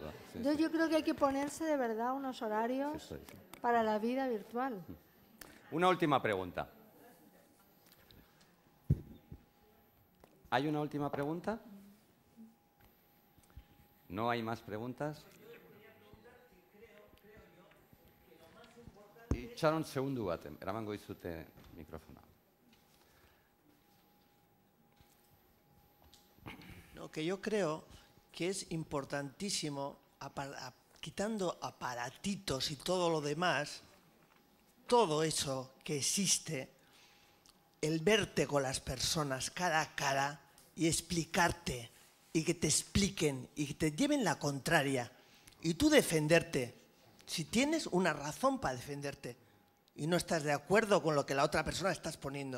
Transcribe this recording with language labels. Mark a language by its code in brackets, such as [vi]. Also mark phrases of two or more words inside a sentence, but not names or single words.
[es] Entonces yo creo que hay que ponerse de verdad unos horarios para la vida virtual. Una última pregunta. ¿Hay una última pregunta? ¿No hay más preguntas? [eu] Itxaron segundu bat, eramango dizute mikrofona. [es] Que yo creo que es importantísimo, quitando aparatitos y todo lo demás, todo eso que existe, el verte con las personas cara a cara y explicarte, y que te expliquen y que te lleven la contraria, y tú defenderte, si tienes una razón para defenderte y no estás de acuerdo con lo que la otra persona está exponiendo.